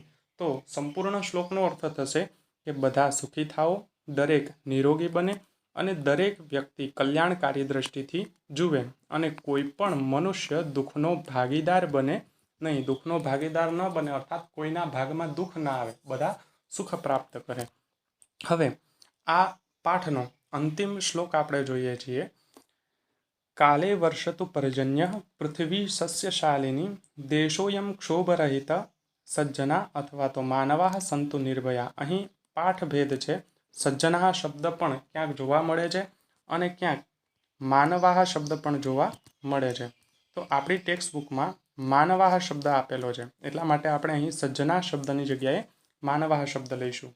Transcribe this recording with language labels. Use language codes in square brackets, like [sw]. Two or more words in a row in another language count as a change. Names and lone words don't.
[gu] તો સંપૂર્ણ શ્લોકનો અર્થ થશે કે બધા સુખી થાઓ, દરેક નિરોગી બને, અને દરેક વ્યક્તિ કલ્યાણકારી દ્રષ્ટિથી જુએ, અને કોઈ પણ મનુષ્ય દુઃખનો ભાગીદાર બને નહીં। દુઃખનો ભાગીદાર ન બને અર્થાત કોઈના ભાગમાં દુઃખ ના આવે, બધા સુખ પ્રાપ્ત કરે। હવે આ પાઠનો અંતિમ શ્લોક આપણે જોઈએ છીએ। [sa] काले वर्षतु पर्जन्यः पृथ्वी सस्यशालिनी देशोऽयं क्षोभरहित सज्जना [gu] અથવા તો [sa] मानवा संतु निर्भया। [gu] અહીં પાઠભેદ છે। સજ્જના શબ્દ પણ ક્યાંક જોવા મળે છે અને ક્યાંક માનવાહ શબ્દ પણ જોવા મળે છે। તો આપણી ટેક્સ્ટ બુકમાં માનવાહ શબ્દ આપેલો છે, એટલા માટે આપણે અહીં સજ્જના શબ્દની જગ્યાએ માનવાહ શબ્દ લઈશું।